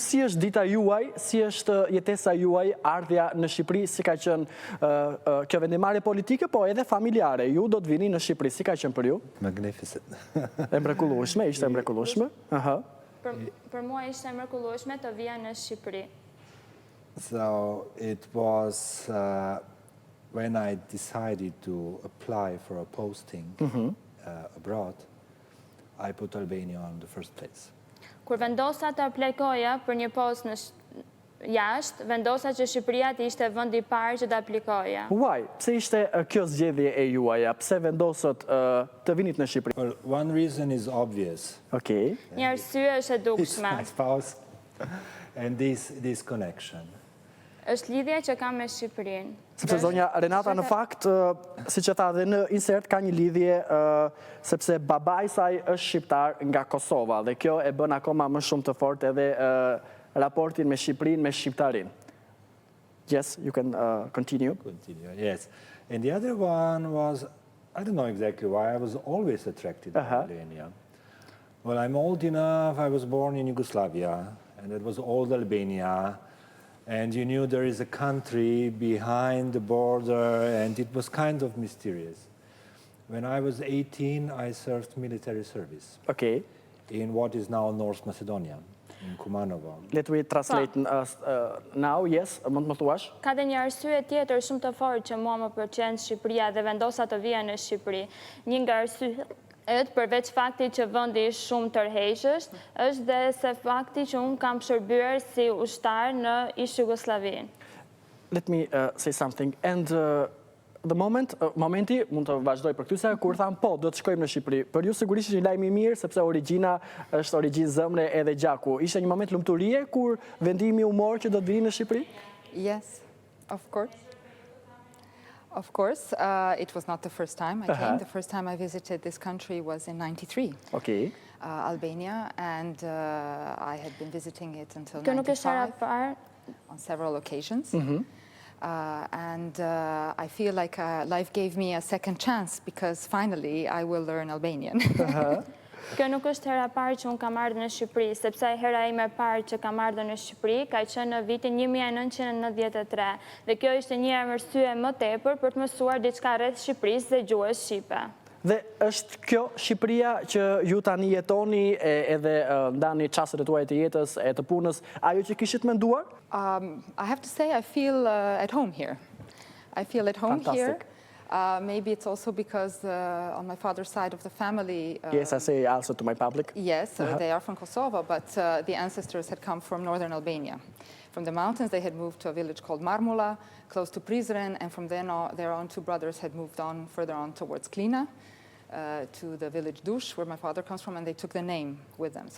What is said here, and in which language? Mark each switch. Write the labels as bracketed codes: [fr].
[sq] Si është dita juaj, si është jetesa juaj, ardhja në Shqipëri, si ka qenë kjo vendimarrje politike, po edhe familjare. Ju do të vini në Shqipëri, si ka qenë për ju? [en] Magnificent. [sq] E mrekullueshme, ishte mrekullueshme? Për mua ishte mrekullueshme të vija në Shqipëri. [en] So it was when I decided to apply for a posting abroad, I put Albania on the first place. [sq] Kur vendosa të aplikoja për një post në jashtë, vendosa që Shqipëria të ishte vendi i parë që të aplikoja. [en] Why? [sq] Pse ishte kjo zgjedhje e juaja? Pse vendosët të vinit në Shqipëri? [en] Well, one reason is obvious. Okay. [sq] Një arsye është e [en] It's [sq] dukshme. [en] my spouse and this connection. [sq] Është lidhja që kam me Shqipërinë. Sepse zonja Renata në fakt, siç e tha dhe në insert, ka një lidhje sepse babai i saj është shqiptar nga Kosova dhe kjo e bën akoma më shumë të fortë edhe raportin me Shqipërinë, me shqiptarinë. [en] Yes, you can continue. Continue, yes. And the other one was, I don't know exactly why, I was always attracted to Albania. Well, I'm old enough, I was born in Yugoslavia, and it was old Albania. And you knew there is a country behind the border, and it was kind of mysterious. When I was 18, I served military service. Okay. in what is now North Macedonia, in Kumanovo. Let me translate now, yes, [sq] mund të më thuash? Ka dhe një arsye tjetër shumë të fortë që mua më pëlqen Shqipëria dhe vendosa të vija në Shqipëri. Një nga arsyet, përveç faktit që vendi është shumë tërheqës, është dhe se fakti që unë kam shërbyer si ushtar në ish Jugosllavinë. [en] Let me say something. [sq] And momenti, mund të vazhdoj për këtyse, kur thamë po, do të shkojmë në Shqipëri. Për ju sigurisht është një lajm i mirë, sepse origjina është origjinë zemre edhe gjaku. Ishte një moment lumturie kur vendimi u mor që do të vini në Shqipëri? [en] Yes, of course. Of course, it was not the first time I came. The first time I visited this country was in '93. Okay. Albania, and I had been visiting it until [sq] Kjo nuk është hera [en] '95 [sq] parë. [en] on several occasions. And I feel like life gave me a second chance because finally I will learn Albanian. [sq] Kjo nuk është hera parë që unë kam ardhur në Shqipëri, sepse hera ime e parë që kam ardhur në Shqipëri ka qenë në vitin 1993 dhe kjo ishte një arsye më tepër për të mësuar diçka rreth Shqipërisë dhe gjuhës shqipe. Dhe është kjo Shqipëria që ju tani jetoni edhe ndani çastet e tuaja të jetës, e të punës, ajo që kishit menduar? [en] I have to say I feel at home here. I feel at home Fantastic. here. Maybe it's also because on my father's side of the family... Yes, I say also to my public. Yes, they are from Kosovo, but the ancestors had come from northern Albania. From the mountains, they had moved to a village called Marmula, close to Prizren, and from there on, two brothers had moved on further on towards Klina, to the village Dush, where my father comes from, and they took the name with them.